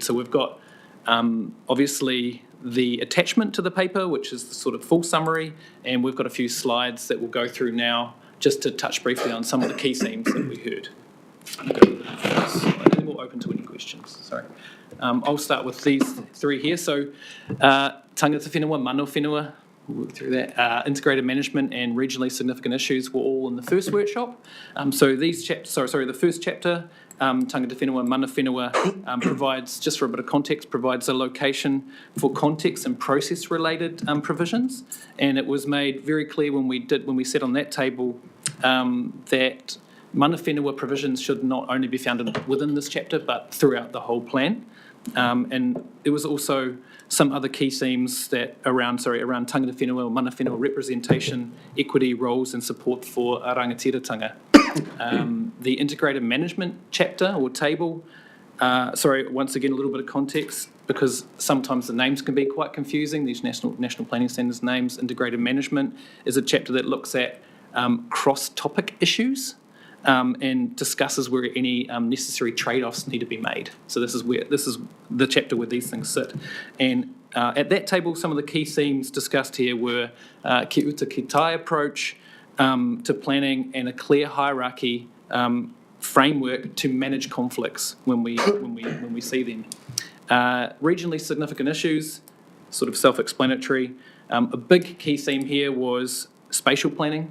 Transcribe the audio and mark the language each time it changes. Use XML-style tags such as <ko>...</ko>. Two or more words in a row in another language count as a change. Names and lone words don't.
<en>So we've got obviously the attachment to the paper, which is the sort of full summary, and we've got a few slides that we'll go through now just to touch briefly on some of the key themes that we heard. And then we'll open to any questions. Sorry. I'll start with these three here. So,</en> <mi>tangata whenua, mano whenua,</mi> <en>we'll work through that. Integrated management and regionally significant issues were all in the first workshop. So these chapters, the first chapter,</en> <mi>tangata whenua, mana whenua,</mi> <en>provides, just for a bit of context, provides a location for context and process related provisions. And it was made very clear when we sat on that table that</en> <mi>mana whenua</mi> <en>provisions should not only be found within this chapter, but throughout the whole plan. And there was also some other key themes that around</en> <mi>tangata whenua</mi> <en>or</en> <mi>mana whenua</mi> <en>representation, equity, roles and support for rangatiratanga. The integrated management chapter or table, once again, a little bit of context, because sometimes the names can be quite confusing, these national planning standards names. Integrated management is a chapter that looks at cross-topic issues and discusses where any necessary trade-offs need to be made. So this is the chapter where these things sit. And at that table, some of the key themes discussed here were</en> <mi>ki uta ki tai</mi> <en>approach to planning and a clear hierarchy framework to manage conflicts when we see them. Regionally significant issues, sort of self-explanatory. A big key theme here was spatial planning.</en>